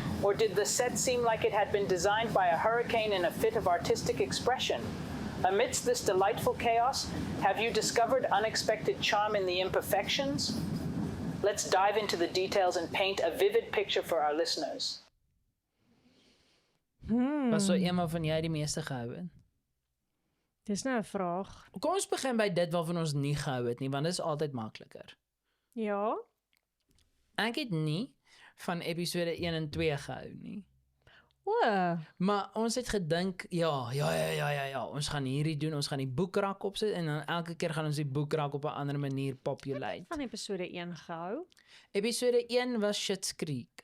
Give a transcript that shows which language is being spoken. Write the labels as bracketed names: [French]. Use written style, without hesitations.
[English] Or did the set seem like it had been designed by a hurricane in a fit of artistic expression? Amidst this delightful chaos, have you discovered unexpected charm in the imperfections? Let's dive into the details and paint a vivid picture for our listeners. [Afrikaans] Was so eenmaal van jy die meeste gehou het? Dis nou 'n vraag. Kom ons begin by dit waarvan ons nie gehou het nie, want dit is altyd makliker. Ja. Ek het nie van episode 1 en 2 gehou nie. O, Maar ons het gedink, ja, ons gaan hierdie doen, ons gaan die boekrak opsit en dan elke keer gaan ons die boekrak op 'n ander manier populate. van episode 1 gehou. Episode 1 was Schitt's Creek,